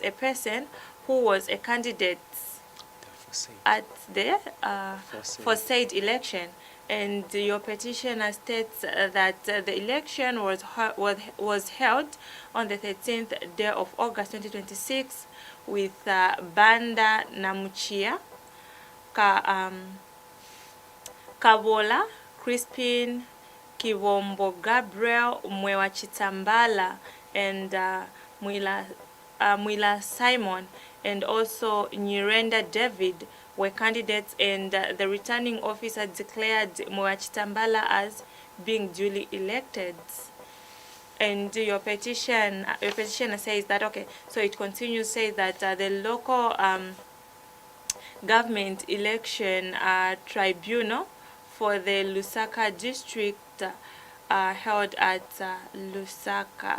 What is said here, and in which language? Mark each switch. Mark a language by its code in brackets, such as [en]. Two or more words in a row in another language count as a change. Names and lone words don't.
[en] a person who was a candidate at the for said election, and your petitioner states that the election was held on the 13th day of August 2026 with Banda Namuchia, Kabola, Crispin, Kiwombo Gabriel, Mwewa Chitambala, and Mwila Simon, and also Nyirenda David were candidates, and the returning officer declared Mwewa Chitambala as being duly elected. And your petitioner says that okay, so it continues, says that the local government election tribunal for the Lusaka district held at Lusaka.